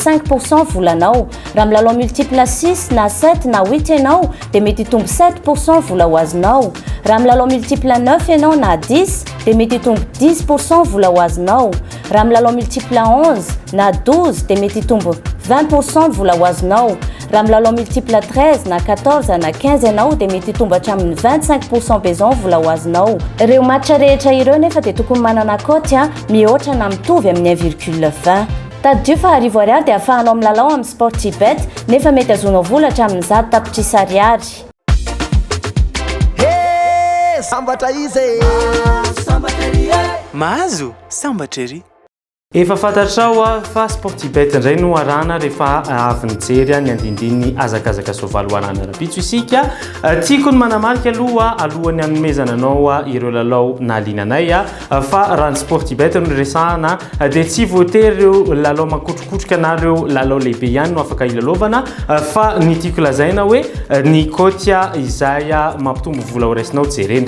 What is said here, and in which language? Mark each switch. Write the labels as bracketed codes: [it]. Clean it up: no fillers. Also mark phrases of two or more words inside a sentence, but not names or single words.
[mg] 5% volanao, raha milalao multiple 6 na 7 na 8 ianao dia mety hitombo 7% vola ho azonao, raha milalao multiple 9 ianao na 10 dia mety hitombo 10% vola ho azonao, raha milalao multiple 11 na 12 dia mety hitombo 20% vola ho azonao, raha milalao multiple 13 na 14 na 15 ianao dia mety hitombo hatramin'ny 25% pezon vola ho azonao. Ireo match rehetra ireo nefa dia tokony manana cote mihoatra na mitovy amin'ny 1,20. Taddio fa arivo ariary dia ahafahanao milalao amin'ny Sportybet nefa mety azonao vola hatramin'ny 10 tapitry ariary. Hey, samba taize. Samba teri. Mazu, samba teri. Efa fantatrao fa Sportybet indray no arahana rehefa avy nijery ny andindiny azakazaka soavaly hoarana rapitso isika. Tiako ny manamarika alohany hanomezana anao ireo lalao nalinanay fa raha ny Sportybet no resahana dia tsy voatery ireo lalao makotrokotroka na ireo lalao lehibe ihany no afaka ilalovana fa ny tiako lazaina hoe ny kotya izay mampitombo vola ho raisinao jerendry.